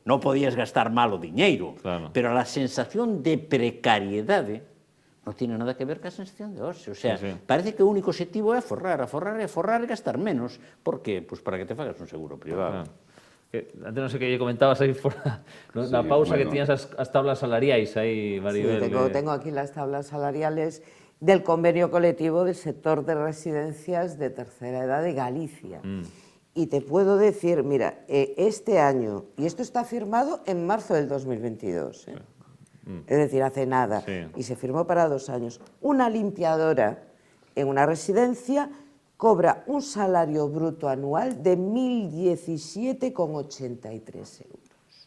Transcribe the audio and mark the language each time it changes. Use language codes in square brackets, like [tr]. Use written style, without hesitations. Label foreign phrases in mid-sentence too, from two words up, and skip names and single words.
[gl] Non podías gastar mal o diñeiro. Pero a sensación de precariedade non tiene nada que ver ca sensación de ocio. O sea, parece que o único objetivo é aforrar e gastar menos. Por que? Pois para que te fagas un seguro privado. Antes non sei que lle comentabas aí fora, na pausa, que tiñas as tablas salariais aí, Maribel. [es] Sí, tengo aquí las tablas salariales del convenio colectivo del sector de residencias de tercera edad de Galicia. Y te puedo decir, mira, este año, y esto está firmado en marzo del 2022, es decir, hace nada, y se firmó para 2 años, una limpiadora en una residencia cobra un salario bruto anual de 1.017,83 euros.